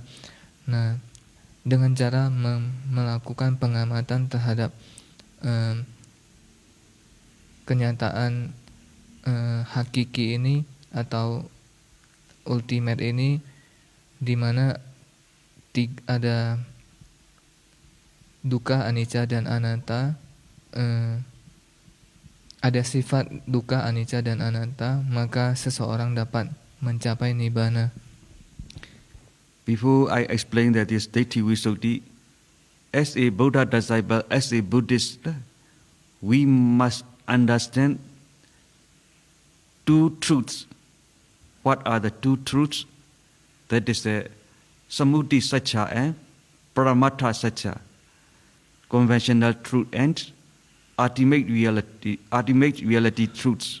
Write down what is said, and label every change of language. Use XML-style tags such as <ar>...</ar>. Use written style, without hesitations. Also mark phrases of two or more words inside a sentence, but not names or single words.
<id>Nah, dengan cara melakukan pengamatan terhadap kenyataan hakiki ini atau ultimate ini, di mana ada</id> <pi>dukkha, anicca,</pi> <id>dan anatta, ada sifat</id> <pi>dukkha, anicca,</pi> <id>dan anatta, maka seseorang dapat mencapai nibbana.</id> <en>Before I explain that this</en> <pi>Ditthi Visuddhi,</pi> <en>as a Buddha disciple, as a Buddhist, we must understand two truths. What are the two truths? That is the</en> <pi>Samudhi Satcha</pi> <en>and</en> <pi>Paramattha Satcha,</pi> <en>conventional truth and ultimate reality truths.</en>